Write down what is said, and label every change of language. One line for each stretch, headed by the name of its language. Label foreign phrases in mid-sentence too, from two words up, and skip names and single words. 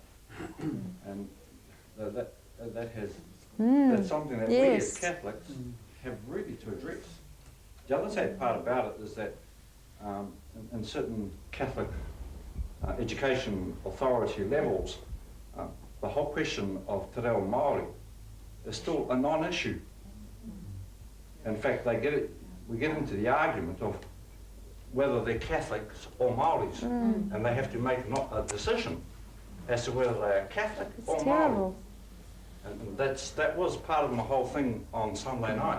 English: And that's something that we as Catholics have really to address. The other sad part about it is that in certain Catholic education authority levels, the whole question of
Māori: te reo Māori
English: is still a non-issue. In fact, we get into the argument of whether they're Catholics or Māoris, and they have to make a decision as to whether they are Catholic or Māori. And that was part of my whole thing on Sunday night.